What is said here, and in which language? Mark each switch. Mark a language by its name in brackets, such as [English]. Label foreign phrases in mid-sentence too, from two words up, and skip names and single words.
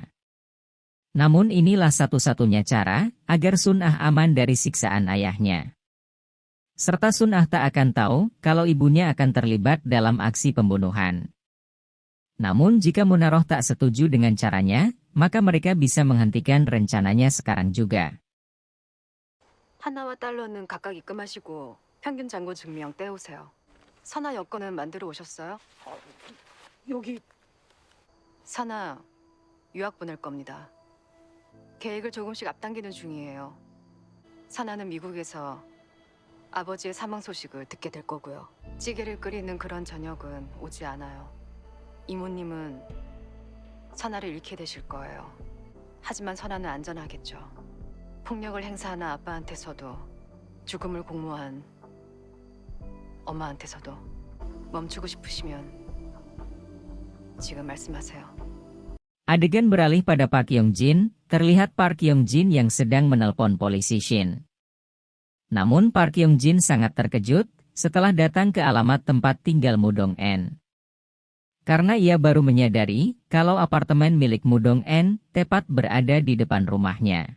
[Indonesian] Namun inilah satu-satunya cara agar Sun-ah aman dari siksaan ayahnya. Serta Sun-ah tak akan tahu kalau ibunya akan terlibat dalam aksi pembunuhan. Namun jika Munaroh tak setuju dengan caranya, maka mereka bisa menghentikan rencananya sekarang juga. [Korean] 하나와 달러는 각각 입금하시고 평균 잔고 증명 떼오세요. 선아 여권은 만들어 오셨어요? 여기 선아 유학 보낼 겁니다. 계획을 조금씩 앞당기는 중이에요. 선아는 미국에서 아버지의 사망 소식을 듣게 될 거고요. 찌개를 끓이는 그런 저녁은 오지 않아요. 이모님은 선아를 잃게 되실 거예요. 하지만 선아는 안전하겠죠. 폭력을 행사하는 아빠한테서도 죽음을 공모한 엄마한테서도 멈추고 싶으시면 지금 말씀하세요. [Indonesian] Adegan beralih pada Park Hyung-jin, terlihat Park Hyung-jin yang sedang menelpon polisi Shin. Namun Park Hyung-jin sangat terkejut setelah datang ke alamat tempat tinggal Mudong-en. Karena ia baru menyadari kalau apartemen milik Mudong-en tepat berada di depan rumahnya.